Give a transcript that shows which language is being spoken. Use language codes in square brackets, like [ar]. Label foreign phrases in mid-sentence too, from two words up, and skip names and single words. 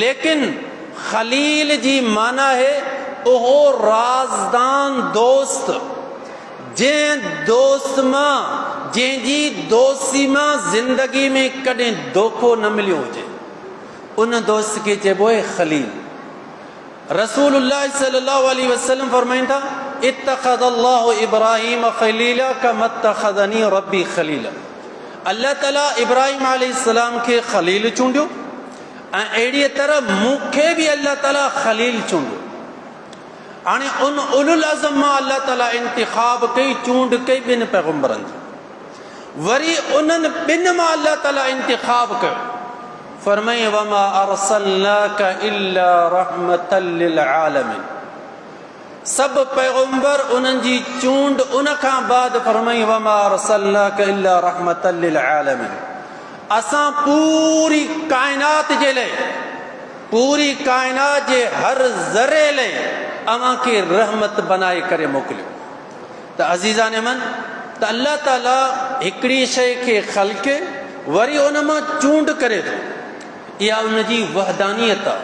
[sd] लेकिन ख़लील जी माना है उहो राज़दान दोस्त, जंहिं दोस्त मां, जंहिंजी दोस्ती मां ज़िंदगी में कॾहिं धोखो न मिलियो हुजे, उन दोस्त खे चइबो आहे ख़लील। रसूलुल्लाह [ar] صلى الله عليه وسلم [sd] फरमाइनि था [ar] اتخذ الله إبراهيم خليلا كما اتخذني ربي خليلا. [sd] अल्लाह ताला इब्राहिम अलैहिस्सलाम खे ख़लील चूंडियो ऐं अहिड़ीअ तरह मूंखे बि अल्लाह ताला ख़लील चूंडियो। हाणे उन [ar] أولو العزم [sd] मां अल्लाह ताला इंतिख़ाब कई, चूंड कई ॿिनि पैगम्बरनि जी। वरी उन्हनि ॿिनि मां अल्लाह ताला इंतिख़ाब कयो, फरमाई [ar] وما أرسلناك إلا رحمة للعالمين. [sd] सभु पैगम्बर उन्हनि जी चूंड उन खां बाद फरमाई [ar] وما أرسلناك إلا رحمة للعالمين. [sd] असां पूरी काइनात जे लाइ, पूरी काइनात जे हर ज़रे लाइ अव्हां खे रहमत बनाए करे मोकिलियो। त [fa] عزیزان من, [sd] त अल्लाह ताला हिकिड़ी शइ खे ख़ल्क़े वरी उन मां चूंड करे थो, इहा उन जी वहदानियत आहे।